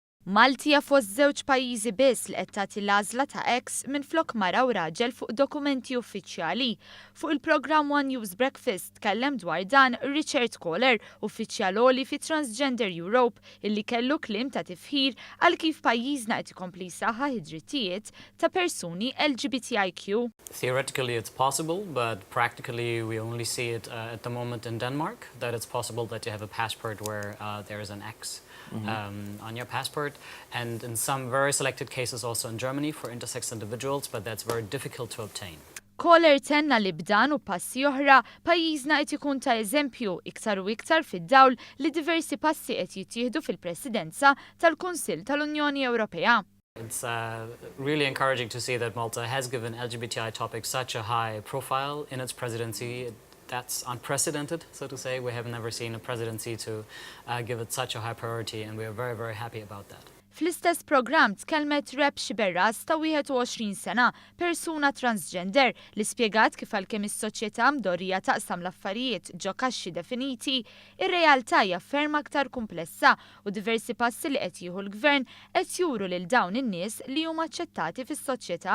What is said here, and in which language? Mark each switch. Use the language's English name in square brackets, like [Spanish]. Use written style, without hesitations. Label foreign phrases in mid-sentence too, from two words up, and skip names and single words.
[Maltese] Malti hija fost żewġ pajjiżi biss li qed tagħti l-għażla ta' ex minflok mara u raġel fuq dokumenti uffiċjali. Fuq il-programm One Youth Breakfast tkellem dwar dan Richard Kohler, uffiċjal għoli fi Transgender Europe, illi kellu kliem ta' tifħir għal kif pajjiżna qed ikompli jsaħħaħ id-drittijiet ta' persuni LGBTIQ. [English] Theoretically it's possible, but practically we only see it at the moment in Denmark, that it's possible that you have a passport where there is an X on your passport, and in some very selected cases also in Germany for intersex individuals, but that's very difficult to obtain. [Maltese] Kohler tenna li b'dan u passi oħra pajjiżna qed ikun ta' eżempju iktar u iktar fid-dawl li diversi passi qed jittieħdu fil-Presidenza tal-Kunsill tal-Unjoni Ewropea. [English] It's really encouraging to see that Malta has given LGBTI topics such a high profile in its presidency. That's unprecedented, so to say. We have never seen a presidency to give it such a high priority, and we are very, very happy about that. [Maltese] Fl-istess programm tkellmet Reb Xiberras ta' 21 sena, persuna transgender, li spjegat kif għalkemm is-soċjetà mdorrija taqsam l-affarijiet ġo kaxxi definiti, ir-realtà hija ferm aktar komplessa u diversi passi li qed jieħu l-Gvern qed juru lil dawn in-nies li huma aċċettati fis-soċjetà.